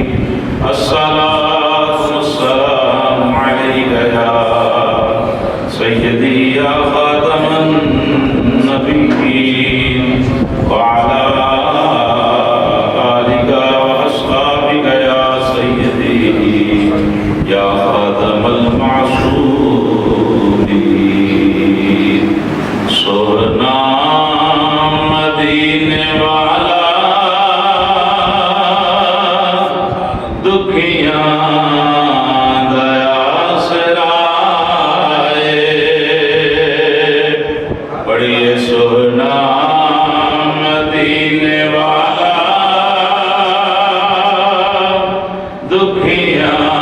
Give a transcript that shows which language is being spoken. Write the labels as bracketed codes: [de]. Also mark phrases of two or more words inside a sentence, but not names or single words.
[ar] الصلاة والسلام عليك يا سيدي يا خاتم النبيين وعلى آلك وأصحابك يا سيدي يا خاتم المعصومين. [pa] سونا مدینے والا دکھیاں دیا سرائے پڑھیے سونا مدینے والا دکھیاں